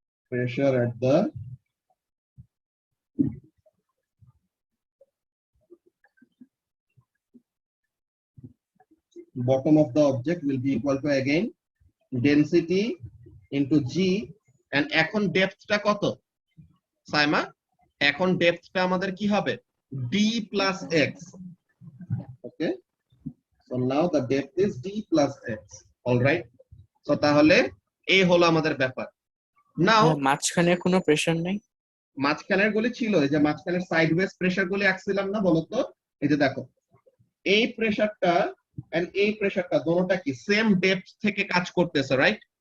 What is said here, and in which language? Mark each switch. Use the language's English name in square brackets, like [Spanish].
[English] pressure at the bottom of the object will be equal to again density into g, and [Bangla] এখন ডেপথটা কত সাইমা? এখন ডেপথটা আমাদের কি হবে, d plus x। [English] Okay, so now the depth is d plus x, all right? [Bangla] so তাহলে এই হলো আমাদের ব্যাপার। নাও মাঝখানে কোনো প্রেসার নাই? মাঝখানের গুলি ছিল, এই যে মাঝখানের সাইডওয়েজ প্রেসার গুলি আঁকছিলাম না বলতো, এই যে দেখো এই প্রেসারটা এন্ড এই প্রেসারটা দোনোটা কি সেম ডেপথ থেকে কাজ করতেছে, রাইট?